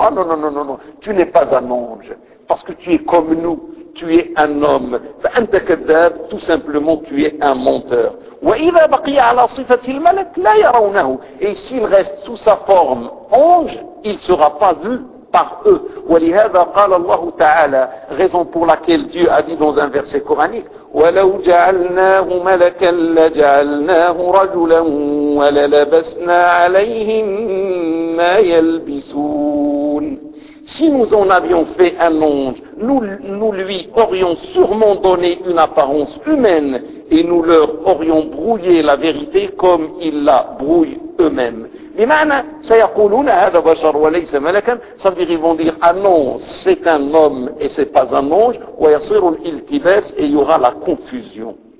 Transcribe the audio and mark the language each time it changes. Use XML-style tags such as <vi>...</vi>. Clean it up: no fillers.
<fr>Ah non, non, non, non, non, tu n'es pas un ange. Parce que tu es comme nous, tu es un homme.</fr> <ar>فَأَنْتَ كَذَّابٌ,</ar> <fr>tout simplement, tu es un menteur.</fr> <ar>وَإِذَا بَقِيَ عَلَى صِفَةِ الْمَلَكِ لَا يَرَوْنَهُ,</ar> <fr>et s'il reste sous sa forme ange, il ne sera pas vu par eux.</fr> <ar>ولهذا قال الله تعالى,</ar> <fr>raison pour laquelle Dieu a dit dans un verset coranique,</fr> <ar>ولو جعلناه ملكا لجعلناه رجلا وللبسنا عليهم ما يلبسون.</ar> <fr>Si nous en avions fait un ange, nous lui aurions sûrement donné une apparence humaine et nous leur aurions brouillé la vérité comme ils la brouillent eux-mêmes.</fr> <ar>بمعنى سيقولون هذا بشر وليس ملكا,</ar> <fr>ça veut dire, ils vont dire, ah non, c'est un homme et c'est pas un ange,</fr> <ar>ويصير الالتباس,</ar> <fr>et il y aura la confusion.</fr>